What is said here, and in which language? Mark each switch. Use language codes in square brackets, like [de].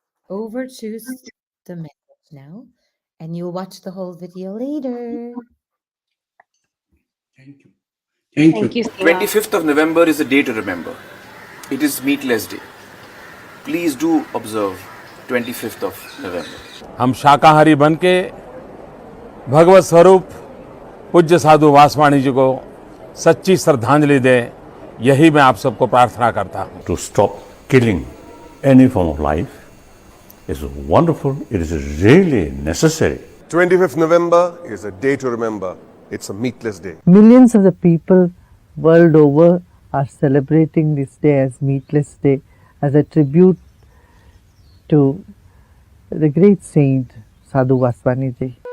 [en] Over to the message now, and you'll watch the whole video later. Thank you. Thank you. Thank you, Seema. 25th of November is a day to remember. It is Meatless Day. Please do observe 25th of November. [hi] हम शाकाहारी बन के भगवत स्वरूप पूज्य साधु वासवानी जी को सच्ची श्रद्धांजलि दें, यही मैं आप सबको प्रार्थना करता हूँ। [en] To stop killing any form of life is wonderful. It is really necessary. 25th November is a day to remember. It's a meatless day. Millions of the people world over are celebrating this day as Meatless Day, as a tribute to the great saint Sadhu Vaswani ji.